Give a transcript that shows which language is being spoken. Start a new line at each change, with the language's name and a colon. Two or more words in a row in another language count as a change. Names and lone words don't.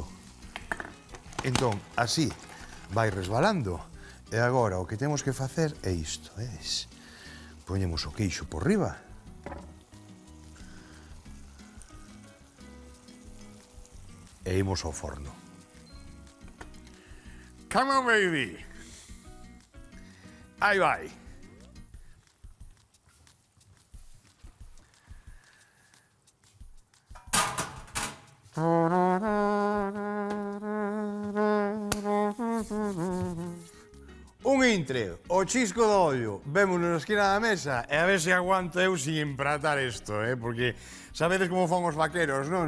Galician: Entón, así vai resbalando. E agora o que temos que facer é isto, vedes? Poñemos o queixo por riba. E imos ao forno.
English: Come on, baby!
Galician: Aí vai. Un intre, o chisco do ollo, vémonos na esquina da mesa e a ver se aguanto eu sin empratar isto, porque sabedes como fan os vaqueros, non?